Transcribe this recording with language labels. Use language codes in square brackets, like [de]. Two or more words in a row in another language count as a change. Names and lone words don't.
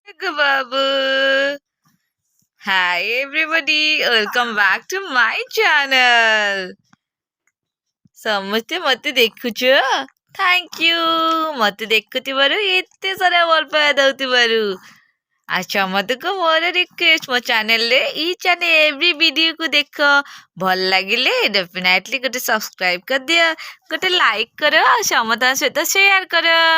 [en] Guggu Babu. Hi everybody, welcome back to my channel. [or] ସମସ୍ତେ ମତେ ଦେଖୁଛ? [en] thank you [or] ମତେ ଦେଖୁଥିବାରୁ ଏତେ ସାରା ଭଲ ପାଇବା ଦଉଥିବାରୁ। ଆଚ୍ଛା ମତେକୁ ମୋର ରିକ୍ୱେଷ୍ଟ ମୋ ଚ୍ୟାନେଲରେ [en] each and every [or] ଭିଡ଼ିଓକୁ ଦେଖ। ଭଲ ଲାଗିଲେ ଡେଫିନେଟଲି ଗୋଟେ ସବସ୍କ୍ରାଇବ କରିଦିଅ, ଗୋଟେ ଲାଇକ୍ କର ଆଉ ସମସ୍ତଙ୍କ ସହିତ ସେୟାର କର।